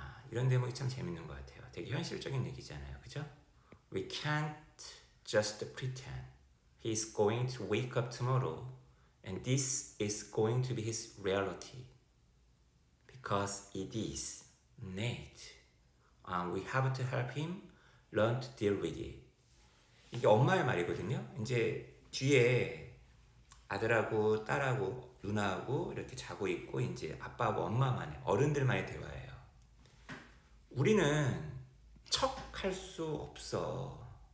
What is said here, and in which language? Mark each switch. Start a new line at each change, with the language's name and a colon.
Korean: 이런 대목이 참 재밌는 것 같아요. 되게 현실적인 얘기잖아요. 그죠?
English: We can't just pretend he's going to wake up tomorrow and this is going to be his reality. Because it is, Nate. We have to help him learn to deal with it.
Korean: 이게 엄마의 말이거든요. 이제 뒤에 아들하고 딸하고 누나하고 이렇게 자고 있고 이제 아빠하고 엄마만의 어른들만의 대화예요. 우리는 척할 수 없어.